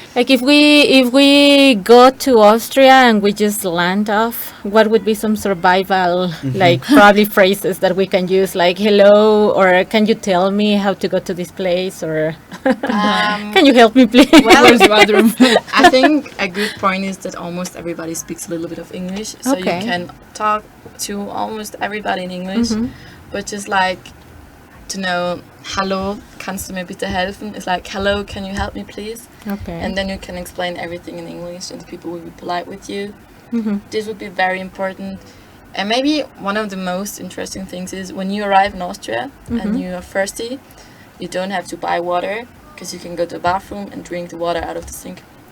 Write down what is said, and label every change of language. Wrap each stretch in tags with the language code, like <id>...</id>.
<en>Like if we go to Austria and we just land off, what would be some survival like probably phrases that we can use, like hello, or can you tell me how to go to this place, or can you help me please? Where's the bathroom? I think a good point is that almost everybody speaks a little bit of English, so Okay. you can talk to almost everybody in English. But just like to know,</en> <de>hallo, kannst du mir bitte helfen?</de> <en>It's like, hello, can you help me please? Okay. And then you can explain everything in English, and the people will be polite with you. This would be very important. And maybe one of the most interesting things is when you arrive in Austria and you are thirsty, you don't have to buy water because you can go to the bathroom and drink the water out of the sink.</en>